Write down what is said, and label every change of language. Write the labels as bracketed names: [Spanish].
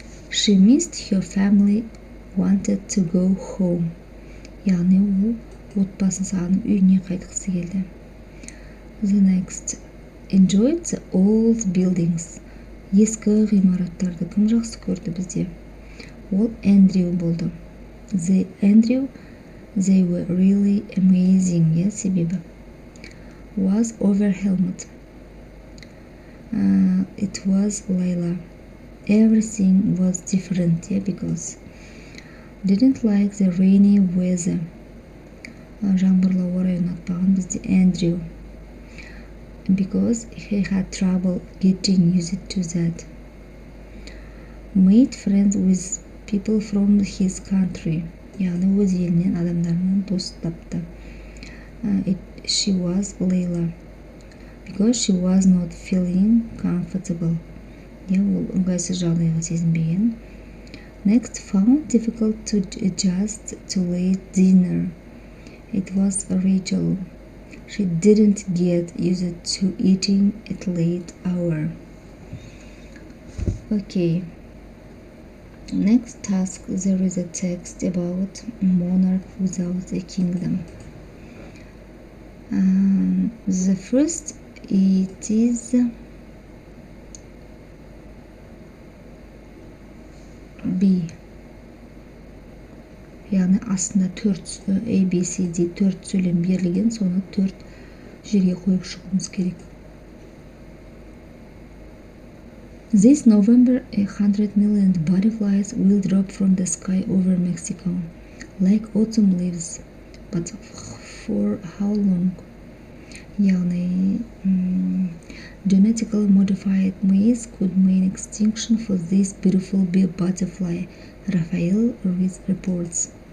[English] She missed her family, wanted to go home. [Kazakh] Яғни ол отбасын сағынып үйіне қайтқысы келді. [English] The next, enjoyed the old buildings. [Kazakh] Ескі ғимараттарды кім жақсы көрді бізде? Ол Andrew болды. [English] They were really amazing, yeah, себебі. Was overwhelmed. It was Layla. Everything was different, yeah, because didn't like the rainy weather. [Kazakh] Жаңбырлы орай ұнатпаған бізде Andrew. [English] Because he had trouble getting used to that. Made friends with people from his country. [Kazakh] Яғни өз елінен адамдармен дос тапты. [English] She was Layla. Because she was not feeling comfortable. [Kazakh] Ол ыңғайсыз жағдайға сезінбеген. [English] Next, found difficult to adjust to late dinner. It was Rachel. She didn't get used to eating at late hour. Okay. Next task, there is a text about monarch without a kingdom. The first, it is B. [Kazakh] Яғни астында 4 ABCD 4 сөйлем берілген, соны 4 жерге қойып шығуымыз керек. [English] This November, 100 million butterflies will drop from the sky over Mexico, like autumn leaves. But for how long? Яғни genetically modified maize could mean extinction for this beautiful butterfly, Raphael reports.